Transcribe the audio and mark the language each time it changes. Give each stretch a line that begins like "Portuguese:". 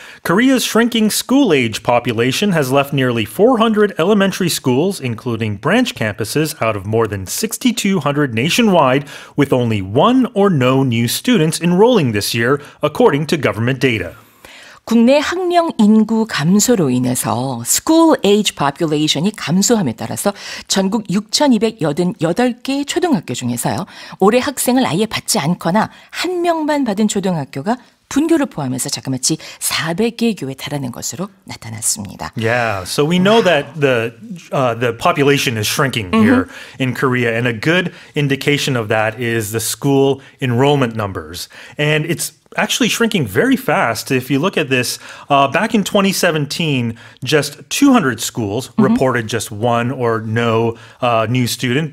English: Korea's shrinking school-age population has left nearly 400 elementary schools, including branch campuses, out of more than 6,200 nationwide, with only one or no new students enrolling this year, according to government data.
Korean: 국내 학령 인구 감소로 인해서
English: school age population
Korean: 이 감소함에 따라서 전국 6,288개 초등학교 중에서요. 올해 학생을 아예 받지 않거나 한 명만 받은 초등학교가 분교를 포함해서 자그마치 400개 교에 달하는 것으로 나타났습니다.
English: Yeah, so we know that the population is shrinking here in Korea, and a good indication of that is the school enrollment numbers. And it's actually shrinking very fast. If you look at this, back in 2017, just 200 schools reported just one or no new student.